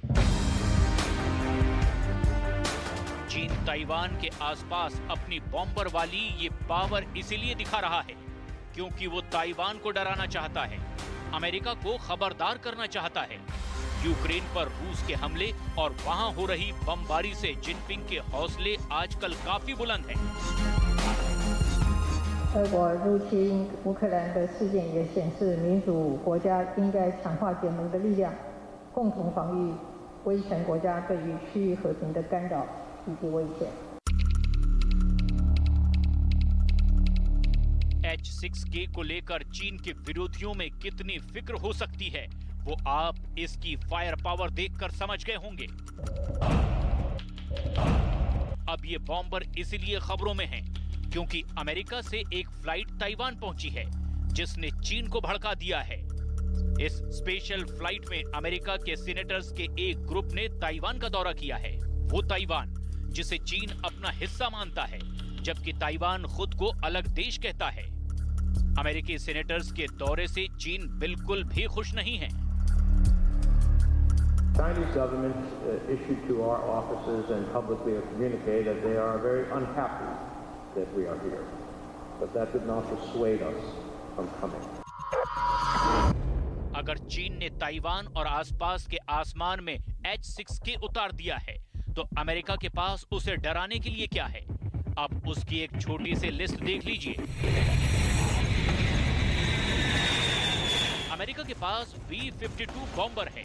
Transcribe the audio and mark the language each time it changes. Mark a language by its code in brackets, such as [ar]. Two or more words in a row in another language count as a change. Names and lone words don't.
[hi] चीन ताइवान के आसपास अपनी बॉम्बर वाली ये पावर इसीलिए दिखा रहा है क्योंकि वो ताइवान को डराना चाहता है, अमेरिका को खबरदार करना चाहता है। यूक्रेन पर रूस के हमले और वहां हो रही बमबारी से जिनपिंग के हौसले आजकल काफी बुलंद हैं। [zh] 俄国入侵乌克兰的事件也显示，民主国家应该强化结盟的力量，共同防御威权国家对于区域和平的干扰以及威胁。 [hi] H-6K को लेकर चीन के विरोधियों में कितनी फिक्र हो सकती है, वो आप इसकी [en] fire power [hi] देखकर समझ गए होंगे। अब ये बॉम्बर इसलिए खबरों में हैं क्योंकि अमेरिका से एक फ्लाइट ताइवान पहुंची है, जिसने चीन को भड़का दिया है। इस स्पेशल फ्लाइट में अमेरिका के सीनेटर्स के एक ग्रुप ने ताइवान का दौरा किया है। वो ताइवान जिसे चीन अपना हिस्सा मानता है, जबकि ताइवान खुद को अलग देश कहता है। अमेरिकी सीनेटर्स के दौरे से चीन बिल्कुल भी खुश नहीं है। [en] Chinese government issued to our offices and publicly communicated that they are very unhappy that we are here, but that did not dissuade us from coming. [hi] अगर चीन ने ताइवान और आसपास के आसमान में H-6K उतार दिया है, तो अमेरिका के पास उसे डराने के लिए क्या है? अब उसकी एक छोटी सी लिस्ट देख लीजिए। अमेरिका के पास B-52 बॉम्बर है।